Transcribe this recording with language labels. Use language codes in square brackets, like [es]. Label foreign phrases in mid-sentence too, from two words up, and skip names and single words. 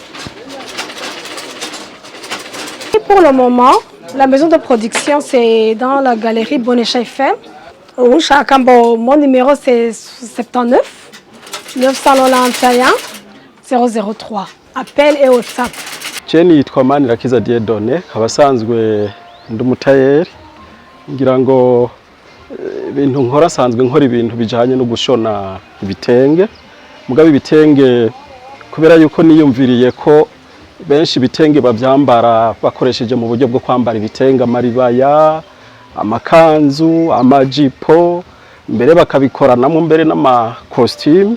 [fr] Et pour le moment, la maison de production c'est dans la galerie Bonnet-Eiffel. Mon numéro c'est 79 991 003. Appel et WhatsApp. [rn] Jenny yitwa Manirakiza Dieudonné, abasanzwe ndi umutayeri ngira ngo ibintu nkora sanzwe nkora ibintu bijanye no gushona ibitenge. Mugabe ibitenge kubera yuko niyumviriye ko benshi ibitenge bavyambara bakoresheje mu buryo bwo kwambara ibitenge amaribaya, amakanzu, amajipo, mbere bakabikoranamo mbere n'ama costume.